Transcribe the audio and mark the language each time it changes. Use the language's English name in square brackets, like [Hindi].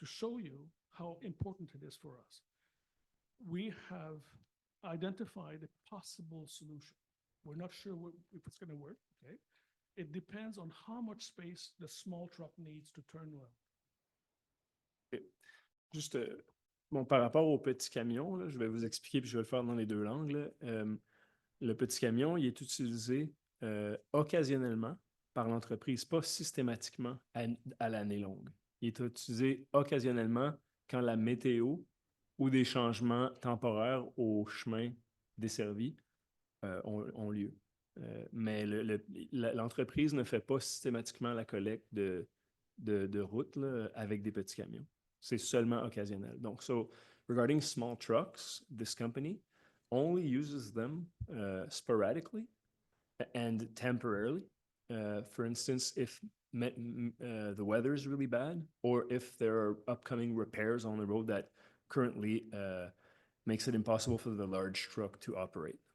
[English] to show you how important it is for us. We have identified a possible solution. We're not sure if it's going to work, okay? It depends on how much space the small truck needs to turn around. [French] Juste, bon, par rapport au petit camion, là, je vais vous expliquer, puis je vais le faire dans les deux langues, là. Le petit camion, il est utilisé occasionnellement par l'entreprise, pas systématiquement à l'année longue. Il est utilisé occasionnellement quand la météo ou des changements temporaires au chemin desservi ont lieu. Mais l'entreprise ne fait pas systématiquement la collecte de route là, avec des petits camions. C'est seulement occasionnel. Donc, [English] so regarding small trucks, this company only uses them sporadically and temporarily. For instance, if the weather is really bad, or if there are upcoming repairs on the road that currently makes it impossible for the large truck to operate.